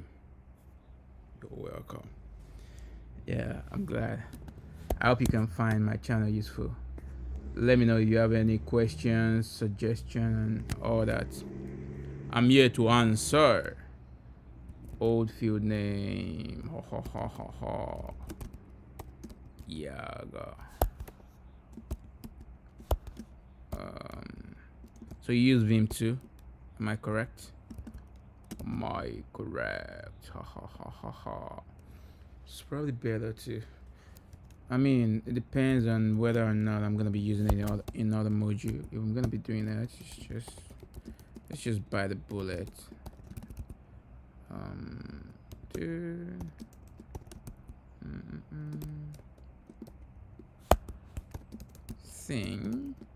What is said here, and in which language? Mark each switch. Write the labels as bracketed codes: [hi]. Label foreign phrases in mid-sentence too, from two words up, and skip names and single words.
[en] You're welcome. Yeah, I'm glad. I hope you can find my channel useful. Let me know if you have any questions, suggestions, and all that. I'm here to answer. Old field name. Ha ha ha ha ha. Yeah. So you use Vim too? Am I correct? Am I correct? Ha ha ha ha ha. It's probably better to. I mean, it depends on whether or not I'm gonna be using it in other module. If I'm gonna be doing that, let's just bite the bullet. Thing.